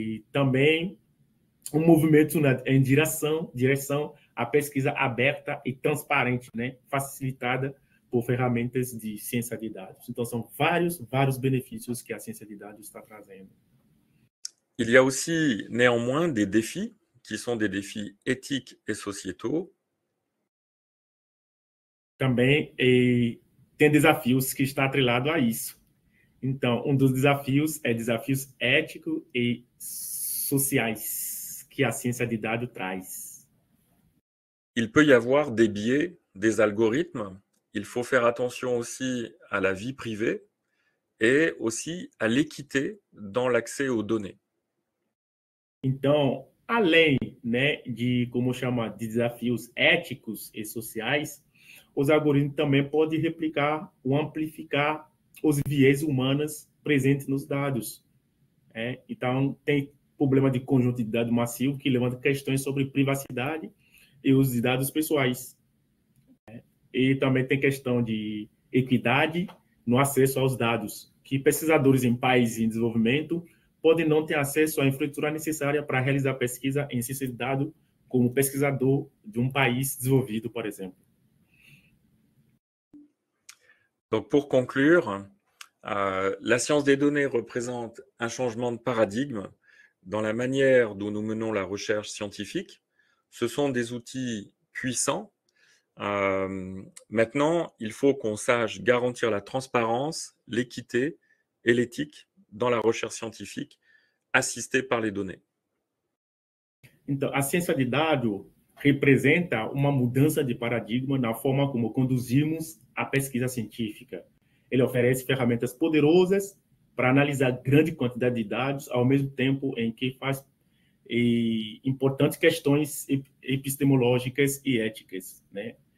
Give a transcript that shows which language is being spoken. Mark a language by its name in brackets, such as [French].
[Portuguese] Também um movimento em direção à pesquisa aberta e transparente, né, facilitada por ferramentas de ciência de dados. Então, são vários benefícios que a ciência de dados está trazendo. [French] Il y a aussi néanmoins des défis qui sont des défis éthiques et sociétaux. [Portuguese] Também tem desafios que estão atrelados a isso. Então, um dos desafios é desafios éticos e sociais que a ciência de dados traz. [French] Il peut y avoir des biais, des algorithmes. Il faut faire attention aussi à la vie privée et aussi à l'équité dans l'accès aux données. [Portuguese] Então, além, né, de como chama de desafios éticos e sociais, os algoritmos também podem replicar ou amplificar os viés humanos presentes nos dados. Então, tem problema de conjunto de dados massivo que levanta questões sobre privacidade e uso de dados pessoais. E também tem questão de equidade no acesso aos dados, que pesquisadores em países em desenvolvimento podem não ter acesso à infraestrutura necessária para realizar pesquisa em ciência de dados, como pesquisador de um país desenvolvido, por exemplo. [French] Donc, pour conclure, la science des données représente un changement de paradigme dans la manière dont nous menons la recherche scientifique. Ce sont des outils puissants. Maintenant, il faut qu'on sache garantir la transparence, l'équité et l'éthique dans la recherche scientifique assistée par les données. [Portuguese] Então, a ciência de dados representa uma mudança de paradigma na forma como conduzimos a pesquisa científica. Ele oferece ferramentas poderosas para analisar grande quantidade de dados, ao mesmo tempo em que faz importantes questões epistemológicas e éticas, né?